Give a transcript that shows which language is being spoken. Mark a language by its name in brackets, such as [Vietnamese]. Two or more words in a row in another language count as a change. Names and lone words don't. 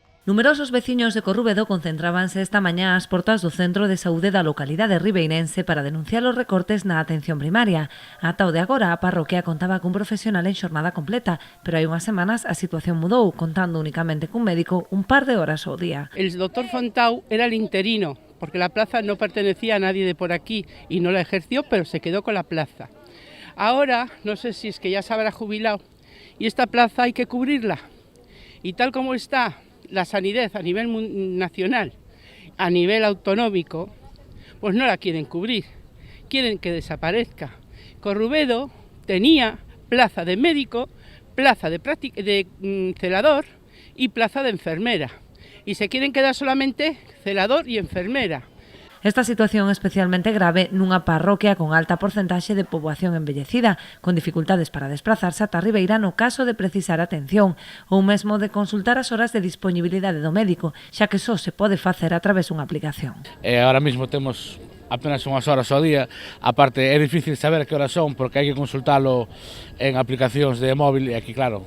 [Galician] Numerosos veciños de Corrubedo concentrábanse esta mañá ás portas do Centro de Saúde da localidade ribeirense para denunciar os recortes na atención primaria. Ata o de agora, a parroquia contaba cun profesional en xornada completa, pero hai unhas semanas a situación mudou, contando únicamente cun médico un par de horas ao día. [Spanish] El doctor Fontau era el interino, porque la plaza no pertenecía a nadie de por aquí y no la ejerció, pero se quedó con la plaza. Ahora, no sé si es que ya se habrá jubilado, y esta plaza hay que cubrirla. Y tal como está la sanidad a nivel nacional, a nivel autonómico, pues no la quieren cubrir, quieren que desaparezca. Corrubedo tenía plaza de médico, plaza de celador y plaza de enfermera, y se quieren quedar solamente celador y enfermera. [Galician] Esta situación é especialmente grave nunha parroquia con alta porcentaxe de poboación envellecida, con dificultades para desplazarse ata Ribeira no caso de precisar atención, ou mesmo de consultar as horas de disponibilidade do médico, xa que só se pode facer a través dunha aplicación. [Spanish] Ahora mismo [Galician] temos apenas unhas horas ao día, aparte é difícil saber que horas son porque hai que consultalo en aplicacións de móvil e aquí claro,